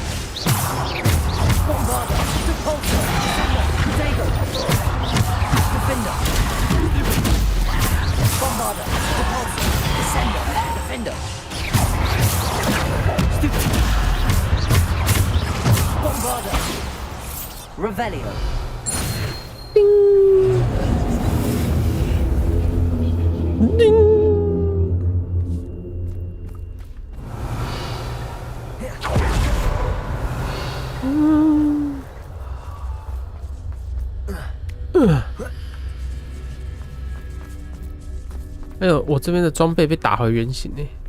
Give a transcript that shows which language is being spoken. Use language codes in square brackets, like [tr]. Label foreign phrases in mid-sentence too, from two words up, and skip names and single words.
[en] Bombarda. Depulso. Descendo. Protego. Defendo. Bombarda. Depulso. Descendo. Defendo. Bombarda. Revelio. Ding. Ding. [zh] 哎呦，我这边的装备被打回原形呢！